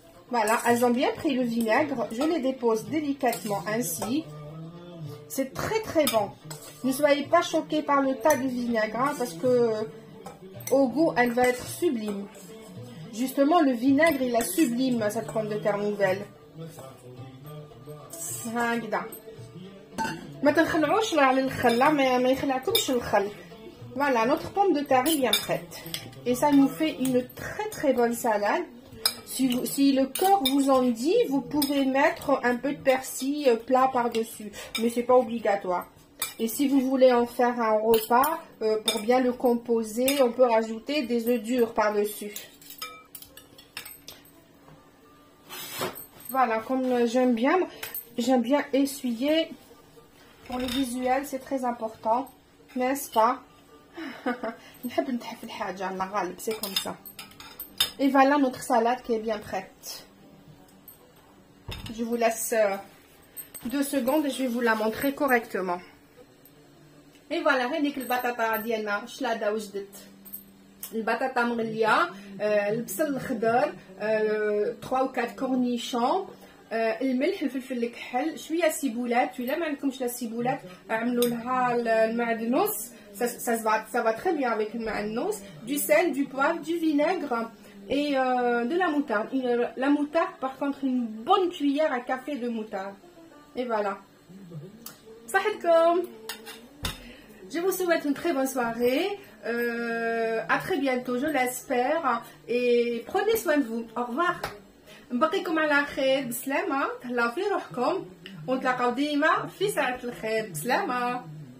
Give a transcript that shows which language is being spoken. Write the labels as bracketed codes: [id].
[fr] Voilà, elles ont bien pris le vinaigre. Je les dépose délicatement ainsi. C'est très très bon. Ne soyez pas choqués par le tas de vinaigre, hein, parce que au goût, elle va être sublime. Justement, le vinaigre, il a sublime cette pomme de terre nouvelle. [ar] هكذا ما تنخلعوش على الخل ما يخلعكمش الخل. [fr] Voilà, notre pomme de terre est bien prête. Et ça nous fait une très très bonne salade. Si le cœur vous en dit, vous pouvez mettre un peu de persil plat par-dessus. Mais c'est pas obligatoire. Et si vous voulez en faire un repas, pour bien le composer, on peut rajouter des œufs durs par-dessus. Voilà, comme j'aime bien essuyer. Pour le visuel, c'est très important, n'est-ce pas? C'est comme ça. Et voilà notre salade qui est bien prête. Je vous laisse 2 secondes et je vais vous la montrer correctement. Et voilà, [ar] هذيك البطاطا ديالنا شلاده وجدت. البطاطا مغليه، البصل الخضر، [fr] 3 ou 4 cornichons، [ar] الملح، الفلفل الكحل، شويه سيبولات. ولا ما عندكمش لا سيبولات عملوا لها المعدنوس، [fr] ça va très bien avec le [ar] معدنوس. [fr] Du sel, du poivre, du vinaigre et de la moutarde. La moutarde, par contre, une bonne cuillère à café de moutarde. Et voilà. [ar] صحتكم. [fr] Je vous souhaite une très bonne soirée. À très bientôt, je l'espère. Et prenez soin de vous. Au revoir. [ar] نبقيكم على خير بسلامة. تهلاو في روحكم ونتلاقاو ديما في ساعة الخير بسلامة.